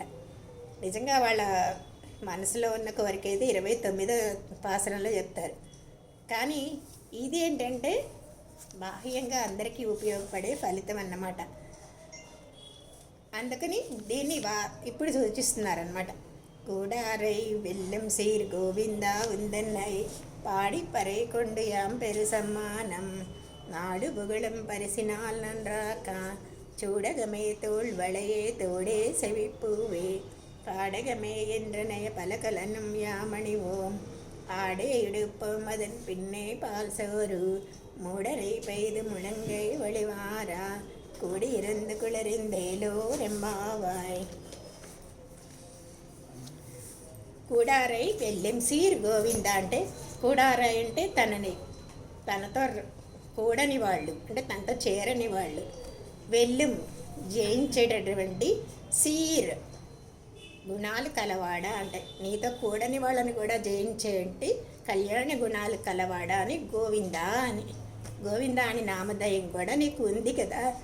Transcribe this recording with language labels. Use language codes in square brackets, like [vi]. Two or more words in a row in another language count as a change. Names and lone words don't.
[te] నిజంగా వాళ్ళ మనసులో ఉన్న కోరిక అయితే 29వ పాసరంలో చెప్తారు. కానీ ఇది ఏంటంటే బాహ్యంగా అందరికీ ఉపయోగపడే ఫలితం అన్నమాట. అందుకని దీన్ని ఇప్పుడు సూచిస్తున్నారనమాట. [ta] கூடாரை வெல்லும் சீர் கோவிந்தா உந்தன்னை பாடி பறை கொண்டு யாம் பெரு சம்மானம் நாடு புகழும் பரிசினால் நன்றாக்கா சூடகமே தோள் வளையே தோடே செவிப்பூவே பாடகமே என்றனைய பலகலனும் யாமணிவோம் ஆடே இடுப்போம் அதன் பின்னே பால் சோறு மூடரை பெய்து முழங்கை வழிவாரா கூடியிருந்து குளறிந்தேலோ ரெம்பாவாய். கூடாரை வெல்லும் சீர் கோவிந்தா [te] అంటే, కూడారై అంటే తనతో కూడని వాళ్ళు, అంటే తనతో చేరని వాళ్ళు. వెళ్ళెం జయించేటటువంటి, సీర్ గుణాలు కలవాడ అంటే నీతో కూడని వాళ్ళని కూడా జయించేటి కళ్యాణ గుణాలు కలవాడ అని గోవింద అని నామధేయం కూడా నీకు ఉంది కదా.